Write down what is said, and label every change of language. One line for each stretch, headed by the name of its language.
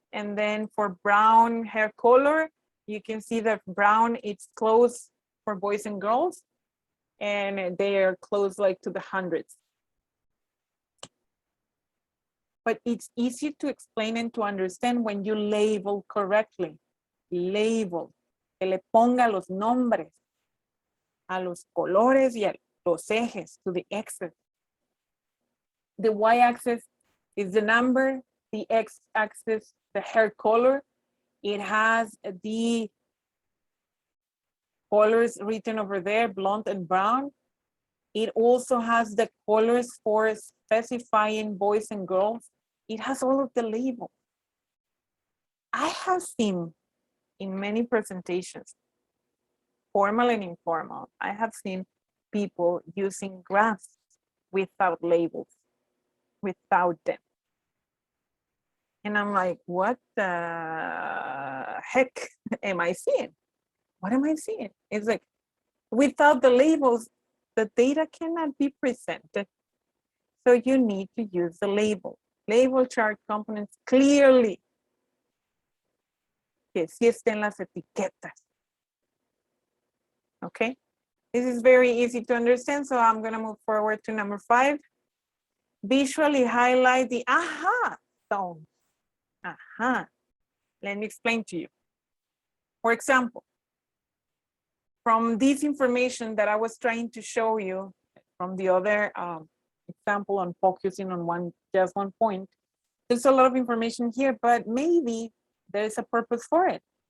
English: And then for brown hair color, you can see that brown, it's close for boys and girls, and they are close like to the hundreds. But it's easy to explain and to understand when you label correctly.
Spanish: Label, que le ponga los nombres a los colores y a los ejes,
English: to the axis. The y-axis is the number, the x-axis, the hair color. It has the colors written over there, blonde and brown. It also has the colors for specifying boys and girls. It has all of the labels. I have seen in many presentations, formal and informal, I have seen people using graphs without labels, without them. And I'm like, what the heck am I seeing? What am I seeing? It's like, without the labels, the data cannot be presented. So you need to use the label. Label chart components clearly.
Spanish: Que sí estén las etiquetas.
English: Okay, this is very easy to understand, so I'm gonna move forward to number 5. Visually highlight the aha zone. Aha. Let me explain to you. For example, from this information that I was trying to show you from the other example on focusing on just one point, there's a lot of information here, but maybe there's a purpose for it.